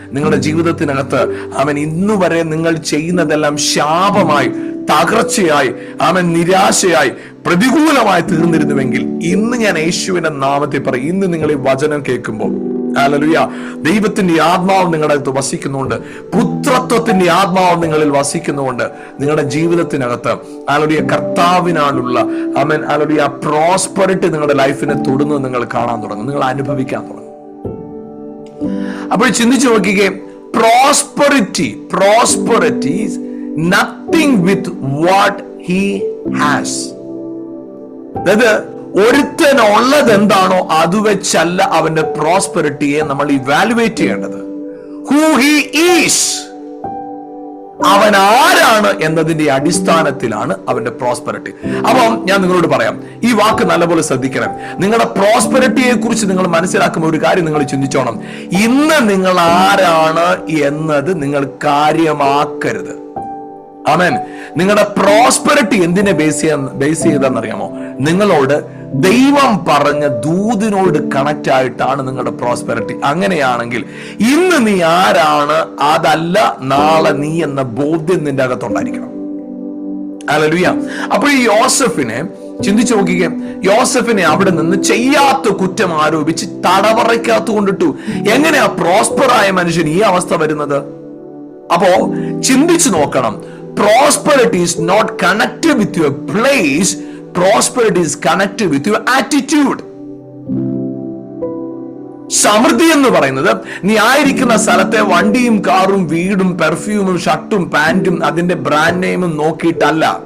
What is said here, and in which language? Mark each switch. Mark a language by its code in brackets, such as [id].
[ml] നിങ്ങളുടെ ജീവിതത്തിനകത്ത് ആമേൻ, ഇന്നുവരെ നിങ്ങൾ ചെയ്യുന്നതെല്ലാം ശാപമായി, തകർച്ചയായി, ആമേൻ, നിരാശയായി, പ്രതികൂലമായി തീർന്നിരുന്നുവെങ്കിൽ ഇന്ന് ഞാൻ യേശുവിന്റെ നാമത്തിൽ പറയും, ഇന്ന് നിങ്ങൾ ഈ വചനം കേൾക്കുമ്പോൾ, ഹല്ലേലൂയ, ദൈവത്തിന്റെ ആത്മാവ് നിങ്ങളുടെ അകത്ത് വസിക്കുന്നുണ്ട്, പുത്രത്വത്തിന്റെ ആത്മാവ് നിങ്ങളിൽ വസിക്കുന്നുണ്ട്. നിങ്ങളുടെ ജീവിതത്തിനകത്ത് ഹല്ലേലൂയ കർത്താവിനാലുള്ള ആമേൻ ഹല്ലേലൂയ പ്രോസ്പെറിറ്റി നിങ്ങളുടെ ലൈഫിനെ തൊടുന്നത് നിങ്ങൾ കാണാൻ തുടങ്ങും, നിങ്ങൾ അനുഭവിക്കാൻ തുടങ്ങും. അപ്പോൾ ചിന്തിച്ചു നോക്കിക്കേ, [en] prosperity is nothing with what he has. [ml] അതായത് ഒരുത്തനുള്ളത് എന്താണോ അത് വെച്ചല്ല അവന്റെ പ്രോസ്പെറിറ്റിയെ നമ്മൾ ഇവാലുവേറ്റ് ചെയ്യേണ്ടത്. [en] who he is, [ml] അവൻ ആരാണ് എന്നതിന്റെ അടിസ്ഥാനത്തിലാണ് അവന്റെ പ്രോസ്പെറിറ്റി. അപ്പം ഞാൻ നിങ്ങളോട് പറയാം, ഈ വാക്ക് നല്ലപോലെ ശ്രദ്ധിക്കണം. നിങ്ങളുടെ പ്രോസ്പെറിറ്റിയെ കുറിച്ച് നിങ്ങൾ മനസ്സിലാക്കുമ്പോൾ ഒരു കാര്യം നിങ്ങൾ ചിന്തിച്ചോണം. ഇന്ന് നിങ്ങൾ ആരാണ് എന്നത് നിങ്ങൾ കാര്യമാക്കരുത്. ആമേൻ. നിങ്ങളുടെ പ്രോസ്പെറിറ്റി എന്തിനെ ബേസ് ചെയ്തെന്നറിയാമോ? നിങ്ങളോട് ദൈവം പറഞ്ഞ ദൂതിനോട് കണക്ട് ആയിട്ടാണ് നിങ്ങളുടെ പ്രോസ്പെറിറ്റി. അങ്ങനെയാണെങ്കിൽ ഇന്ന് നീ ആരാണ്, അതല്ല നാളെ നീ എന്ന ബോധ്യം നിന്റെ അകത്തുണ്ടായിരിക്കണം. ഹല്ലേലൂയ. അപ്പോൾ ഈ യോസഫിനെ ചിന്തിച്ചു നോക്കിക്കേ, യോസഫിനെ അവിടെ നിന്ന് ചെയ്യാത്ത കുറ്റം ആരോപിച്ച് തടവറയ്ക്കകത്ത് കൊണ്ടിട്ടു. എങ്ങനെയാ പ്രോസ്പറായ മനുഷ്യൻ ഈ അവസ്ഥ വരുന്നത്? അപ്പോ ചിന്തിച്ചു നോക്കണം. [en] Prosperity is not connected with your place. Prosperity is connected with your attitude. [ml] സമൃദ്ധി എന്ന് പറയുന്നത് നീ ആയിരിക്കുന്ന സ്ഥലത്തെ വണ്ടിയും കാറും വീടും പെർഫ്യൂമും ഷർട്ടും പാന്റും അതിന്റെ ബ്രാൻഡ് നെയിമും നോക്കിയിട്ടല്ല.